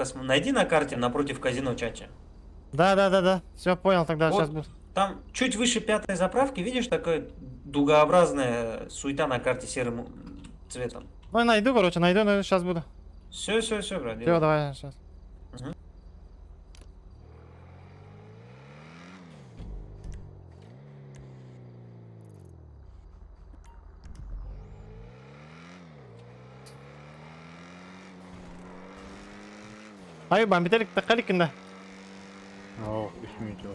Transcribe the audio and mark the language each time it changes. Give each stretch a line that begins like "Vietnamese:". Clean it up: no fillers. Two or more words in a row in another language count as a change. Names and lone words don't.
Russian: Найди на карте напротив казино, Чача. Да. Все, понял, тогда Вот. сейчас буду. Там чуть выше пятой заправки, видишь, такая дугообразная суета на карте серым цветом. Ну, найду, короче, найду, сейчас буду. Все, брат. Все, давай, сейчас. Мгм. Ayıp biterik takalik inda.
Arabic: اه اسمه